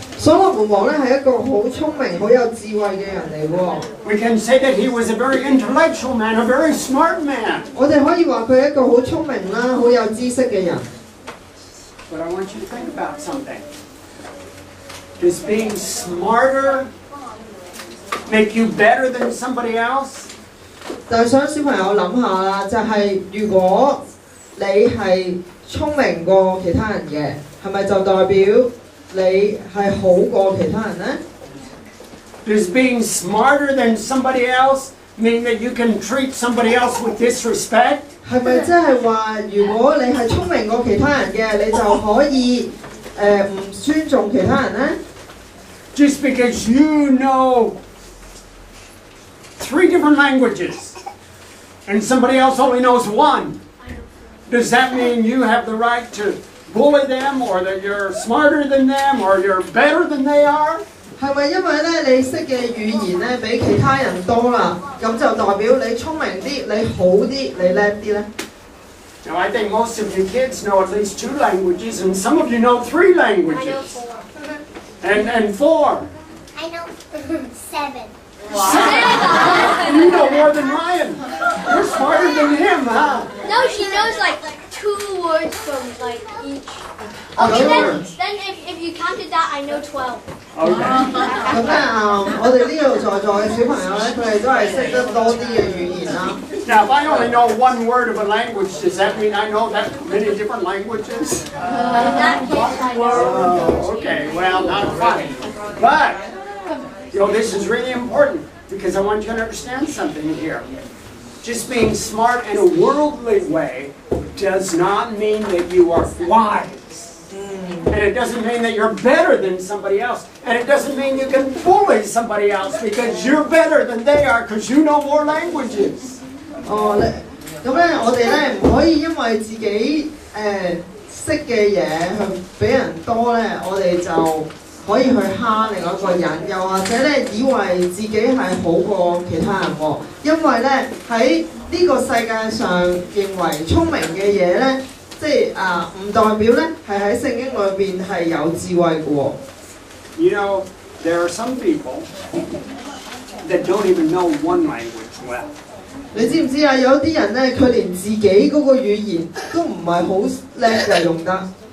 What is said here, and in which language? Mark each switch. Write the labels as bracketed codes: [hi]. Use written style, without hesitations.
[zh] 所羅門王咧係一個好聰明、好有智慧嘅人嚟喎。 [en] We can say that he was a very intellectual man, a very smart man. [zh] 我哋可以話佢係一個好聰明啦、好有知識嘅人。 [en] But I want you to think about something. Does being smarter make you better than somebody else? [zh] 但係想小朋友諗下啦，就係如果你係聰明過其他人嘅，係咪就代表你係好過其他人呢？ [en] Does being smarter than somebody else mean that you can treat somebody else with disrespect? [zh] 係咪即係話，如果你係聰明過其他人嘅，你就可以唔尊重其他人呢？ [en] Just because you know 3 different languages and somebody else only knows 1, does that mean you have the right to bully them or that you're smarter than them or you're better than they are? [zh] 係咪因為咧你識嘅語言咧比其他人多啦，咁就代表你聰明啲、你好啲、你叻啲咧？ [en] Now, I think most of you kids know at least 2 languages, and some of you know 3 languages. And 4. I know 7. You know more than Ryan. You're smarter than him, huh? No, she knows like 2 words from like each. Okay, then if you counted that, I know 12. Okay. [zh] 咁咧我哋呢度在座嘅小朋友咧，佢哋都係識得多啲嘅語言啦。 [en] Now, if I only know 1 word of a language, does that mean I know that many different languages? In that case, I know. Oh, okay. Well, not quite. But, this is really important because I want you to understand something here. Just being smart in a worldly way does not mean that you are wise. And it doesn't mean that you're better than somebody else. And it doesn't mean you can bully somebody else because you're better than they are because you know more languages. [zh] 咁咧，我哋咧唔可以因為自己識嘅嘢去比人多咧，我哋就可以去蝦另外一個人，又或者咧以為自己係好過其他人喎。因為咧喺呢個世界上認為聰明嘅嘢咧，即係唔代表咧係喺聖經裏邊係有智慧嘅喎。 You know, there are some people that don't even know one language well. 你知唔知啊？有啲人咧，佢連自己嗰個語言都唔係好叻嘅用得。